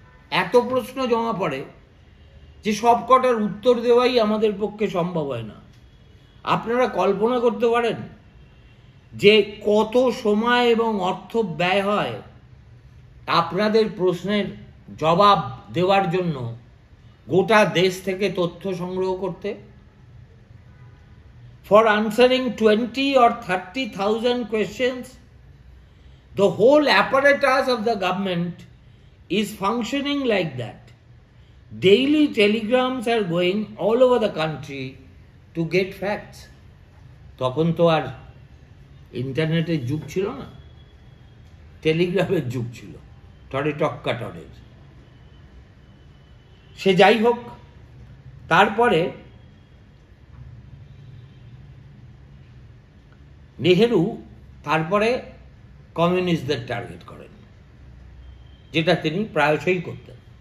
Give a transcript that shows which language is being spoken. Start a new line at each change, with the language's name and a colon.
Bangla: এত প্রশ্ন জমা পড়ে যে সব কটার উত্তর দেওয়াই আমাদের পক্ষে সম্ভব হয় না। আপনারা কল্পনা করতে পারেন যে কত সময় এবং অর্থ ব্যয় হয় আপনাদের প্রশ্নের জবাব দেওয়ার জন্য গোটা দেশ থেকে তথ্য সংগ্রহ করতে।
English: For answering 20 or 30,000 questions, the whole apparatus of the government is functioning like that. Daily telegrams are going all over the country to get facts.
Bangla: তখন তো আর ইন্টারনেটের যুগ ছিল না, টেলিগ্রাফের যুগ ছিল, টরে টক্কা টরের। সে যাই হোক, তারপরে নেহেরু তারপরে কমিউনিস্টদের টার্গেট করেন, যেটা তিনি প্রায়শই করতেন।